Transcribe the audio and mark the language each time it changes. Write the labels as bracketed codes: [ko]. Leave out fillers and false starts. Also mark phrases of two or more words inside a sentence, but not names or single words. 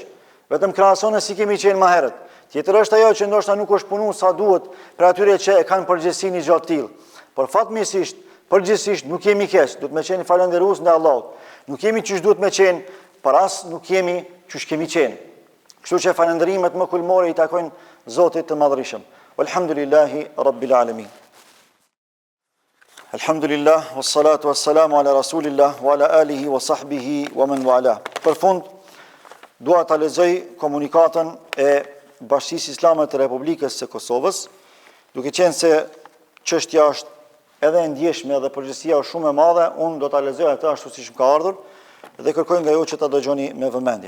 [sq] Vetëm krahasone si kemi qenë më herët. Tjetër është ajo që ndoshta nuk është punuar sa duhet për atyre që e kanë përgjegjësi një gjë të tillë. Por fatmirësisht, përgjithsisht nuk jemi keq, duhet me qenë falënderues ndaj Allahut. Nuk jemi çish duhet me qenë, por as nuk jemi çish kemi qenë. Kështu që falënderimet më kulmore i takojnë Zotit të Madhërisëm. [ar] والحمد لله رب العالمين. الحمد لله، والصلاة والسلام على رسول الله، وعلى آله وصحبه ومن والاه. [sq] Për fund, dua ta lexoj komunikatën e Bashkisë Islame të Republikës së Kosovës, duke qenë se çështja është edhe e ndjeshme dhe përgjegjësia është shumë e madhe, unë do ta lexoj atë ashtu siç më ka ardhur dhe kërkoj nga ju që ta dëgjoni me vëmendje.